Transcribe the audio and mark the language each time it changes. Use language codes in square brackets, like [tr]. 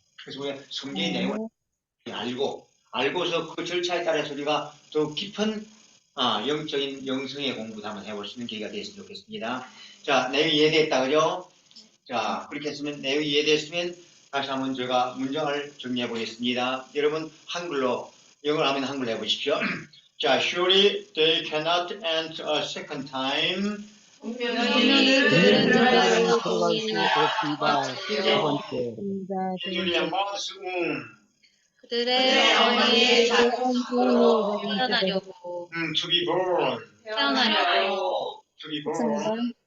[ko] 그래서 우리가 성경의 내용을 알고서 그 절차에 따라서 우리가 더 깊은 영적인 영성의 공부도 한번 해볼 수 있는 기회가 됐으면 좋겠습니다. 자, 내용이 이해됐다, 그죠? 자, 그렇게 했으면, 내용이 이해됐으면 다시 한번 제가 문장을 정리해 보겠습니다. 여러분, 한글로, 영어로 하면 한글로 해보십시오. [en] 자, surely they cannot enter a second time. [ko] 분명히 그들은 들어갈 수 들어갈 수 없습니다. 두 번째. [en] Julia mother's womb. [ko] 그들의 어머니의 자궁으로 태어나려고 [en] To be born. [ko] 태어나려고 [en] To be born.